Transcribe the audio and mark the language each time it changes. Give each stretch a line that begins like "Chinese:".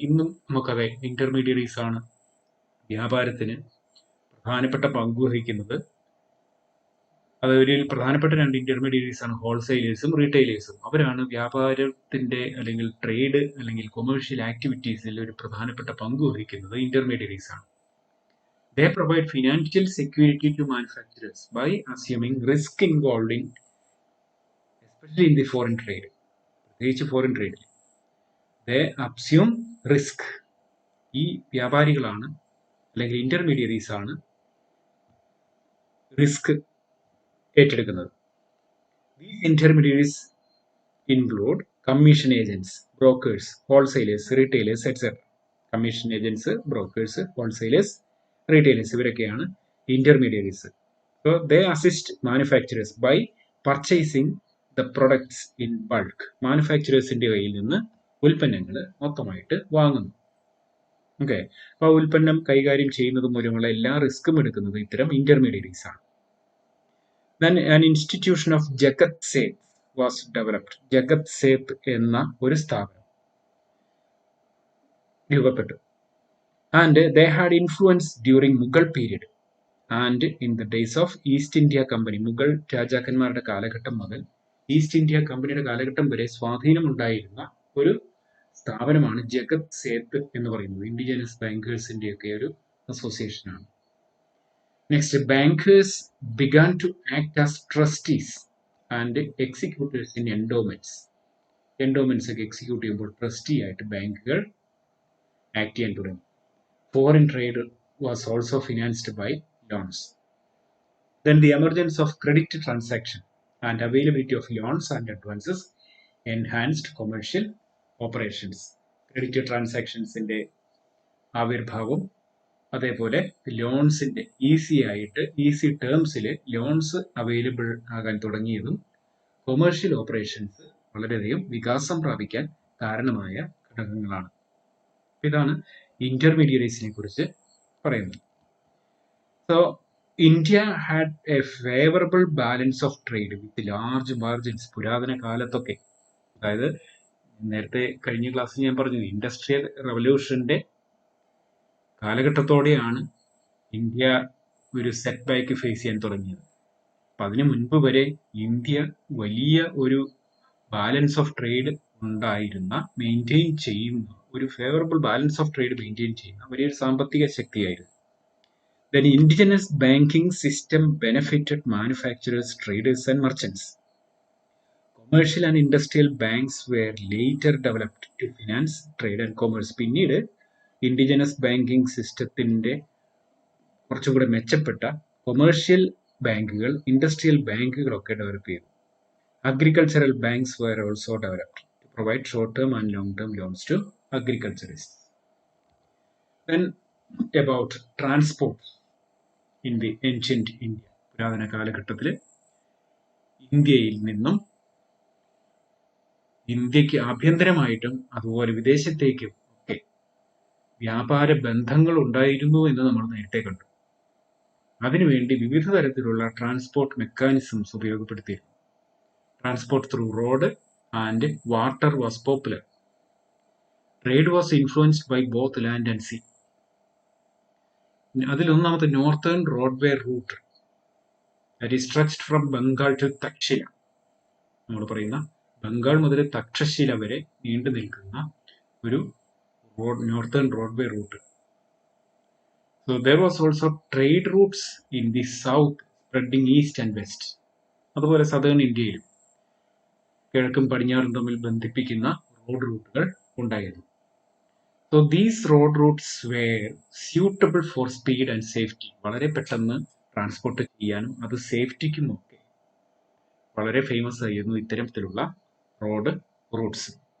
Malayalam: ഇന്നും നമുക്കതെ ഇന്റർമീഡിയറീസ് ആണ് വ്യാപാരത്തിന് പ്രധാനപ്പെട്ട പങ്ക് വഹിക്കുന്നത്. അതിൽ പ്രധാനപ്പെട്ട 2 ഇന്റർമീഡിയറീസ് ആണ് ഹോൾസെയിലേഴ്സും റീറ്റെയിലേഴ്സും. അവരാണ് വ്യാപാരത്തിന്റെ അല്ലെങ്കിൽ ട്രേഡ് അല്ലെങ്കിൽ കൊമേഴ്ഷ്യൽ ആക്ടിവിറ്റീസിൽ ഒരു പ്രധാനപ്പെട്ട പങ്ക് വഹിക്കുന്നത് ഇന്റർമീഡിയറീസ് ആണ്.
English: They provide financial security to manufacturers by assuming risk involved in, especially in the foreign trade.
Malayalam: പ്രത്യേകിച്ച് ഫോറിൻ ട്രേഡിൽ
English: they assume risk.
Malayalam: ഈ വ്യാപാരികളാണ് അല്ലെങ്കിൽ ഇന്റർമീഡിയറീസ് ആണ് റിസ്ക് ഏറ്റെടുക്കുന്നത്.
English: These intermediaries include commission agents, brokers, wholesalers, retailers, etc.
Malayalam: Commission agents, brokers, wholesalers, retailers ഇവരൊക്കെയാണ് intermediaries.
English: So they assist manufacturers by purchasing the products in bulk.
Malayalam: മാനുഫാക്ചറേഴ്സിന്റെ കയ്യിൽ നിന്ന് ഉൽപ്പന്നങ്ങൾ മൊത്തമായിട്ട് വാങ്ങുന്നു. ഓക്കെ, അപ്പോൾ ആ ഉൽപ്പന്നം കൈകാര്യം ചെയ്യുന്നത് മൂലമുള്ള എല്ലാ റിസ്ക്കും എടുക്കുന്നത് ഇത്തരം ഇന്റർമീഡിയറീസ് ആണ്.
English: Then an institution of Jagat Seth was developed.
Malayalam: Jagat Seth എന്ന ഒരു സ്ഥാപനം രൂപപ്പെട്ടു.
English: And they had influence during Mughal period and in the days of East India Company.
Malayalam: Mughal രാജാക്കന്മാരുടെ കാലഘട്ടം മുതൽ ഈസ്റ്റ് ഇന്ത്യ കമ്പനിയുടെ കാലഘട്ടം വരെ സ്വാധീനമുണ്ടായിരുന്ന ഒരു സ്ഥാപനമാണ് ജഗത് സേത്ത് എന്ന് പറയുന്നത്. ഇൻഡിജിനസ് ബാങ്കേഴ്സിന്റെ ഒക്കെ ഒരു അസോസിയേഷനാണ്.
English: Next, bankers began to act as trustees and executors in endowments.
Malayalam: Endowments ഒക്കെ എക്സിക്യൂട്ട് ചെയ്യുമ്പോൾ ട്രസ്റ്റി ആയിട്ട് ബാങ്കുകൾ ആക്ട് ചെയ്യാൻ തുടങ്ങി.
English: Foreign trade was also financed by loans. Then the emergence of credit transaction and availability of loans and advances enhanced commercial operations.
Malayalam: Credit transactionsന്റെ ആവിർഭാവം, അതേപോലെ ലോൺസിന്റെ easy ടേംസിൽ loans available ആകാൻ തുടങ്ങിയതും commercial operations വളരെയധികം വികാസം പ്രാപിക്കാൻ കാരണമായ ഘടകങ്ങളാണ്. ഇതാണ് ഇന്റർമീഡിയറീസിനെ കുറിച്ച് പറയുന്നത്.
English: So India had a favourable balance of trade with large margins.
Malayalam: പുരാതന കാലത്തൊക്കെ, അതായത് നേരത്തെ കഴിഞ്ഞ ക്ലാസ്സിൽ ഞാൻ പറഞ്ഞു, ഇൻഡസ്ട്രിയൽ റവല്യൂഷന്റെ കാലഘട്ടത്തോടെയാണ് ഇന്ത്യ ഒരു സെറ്റ് ബാക്ക് ഫേസ് ചെയ്യാൻ തുടങ്ങിയത്. അപ്പം അതിനു മുൻപ് വരെ ഇന്ത്യ വലിയ ഒരു ബാലൻസ് ഓഫ് ട്രേഡ് ഉണ്ടായിരുന്ന, മെയിൻറ്റെയിൻ ചെയ്യുന്ന, ഒരു favourable balance of trade maintain ചെയ്യുന്ന വലിയൊരു സാമ്പത്തിക ശക്തിയായിരുന്നു.
English: Then indigenous banking system benefited manufacturers, traders and merchants. Commercial and industrial banks were later developed to finance trade and commerce.
Malayalam: പിന്നീട് indigenous banking സിസ്റ്റത്തിന്റെ കുറച്ചുകൂടെ മെച്ചപ്പെട്ട കൊമേഴ്ഷ്യൽ ബാങ്കുകൾ, ഇൻഡസ്ട്രിയൽ ബാങ്കുകളൊക്കെ ഡെവലപ്പ് ചെയ്തു.
English: Agricultural banks were also developed to provide short-term and long-term loans to agriculturists. Then about transport in the ancient India.
Malayalam: പുരാതന കാലഘട്ടത്തിൽ ഇന്ത്യയിൽ നിന്നും ഇന്ത്യക്ക് ആഭ്യന്തരമായിട്ടും അതുപോലെ വിദേശത്തേക്കും ഒക്കെ വ്യാപാര ബന്ധങ്ങൾ ഉണ്ടായിരുന്നു എന്ന് നമ്മൾ നേരത്തെ കണ്ടു. അതിനുവേണ്ടി വിവിധ തരത്തിലുള്ള transport mechanisms ഉപയോഗപ്പെടുത്തിയിരുന്നു.
English: Transport through road and water was popular. Trade was influenced by both land and sea.
Malayalam: അതിലൊന്നാമത്തെ northern roadway root,
English: That is stretched from Bengal to Taxila.
Malayalam: നമ്മൾ പറയുന്ന ബംഗാൾ മുതൽ തക്ഷശില വരെ നീണ്ടു നിൽക്കുന്ന ഒരു northern roadway root.
English: So there was also trade routes in the south spreading east and west.
Malayalam: അതുപോലെ southern ഇന്ത്യയിലും കിഴക്കും പടിഞ്ഞാറും തമ്മിൽ ബന്ധിപ്പിക്കുന്ന റോഡ് റൂട്ടുകൾ ഉണ്ടായിരുന്നു.
English: So these road routes were suitable for speed and safety.
Malayalam: വളരെ പെട്ടെന്ന് ട്രാൻസ്പോർട്ട് ചെയ്യാനും അത് സേഫ്റ്റിക്കും ഒക്കെ വളരെ ഫേമസ് ആയിരുന്നു ഇത്തരത്തിലുള്ള റോഡ് റൂട്ട്സ്.